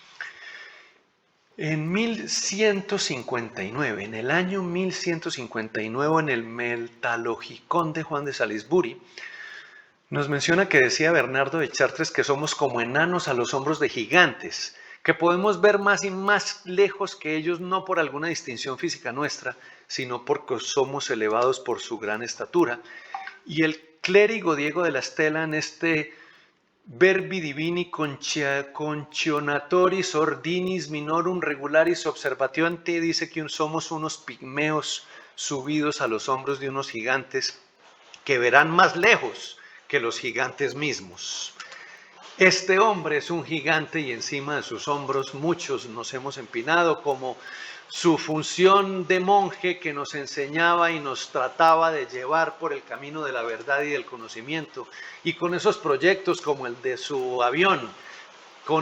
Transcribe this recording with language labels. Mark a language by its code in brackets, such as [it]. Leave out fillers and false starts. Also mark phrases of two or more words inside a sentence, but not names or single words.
[es] En 1159, en el año 1159, en el Metalogicón de Juan de Salisbury, nos menciona que decía Bernardo de Chartres que somos como enanos a los hombros de gigantes, que podemos ver más y más lejos que ellos, no por alguna distinción física nuestra, sino porque somos elevados por su gran estatura. Y el clérigo Diego de la Estela, en este [la] verbi divini concionatoris ordinis minorum regularis observationte, [es] dice que somos unos pigmeos subidos a los hombros de unos gigantes que verán más lejos que los gigantes mismos. Este hombre es un gigante y encima de sus hombros muchos nos hemos empinado, como su función de monje que nos enseñaba y nos trataba de llevar por el camino de la verdad y del conocimiento, y con esos proyectos como el de su avión, con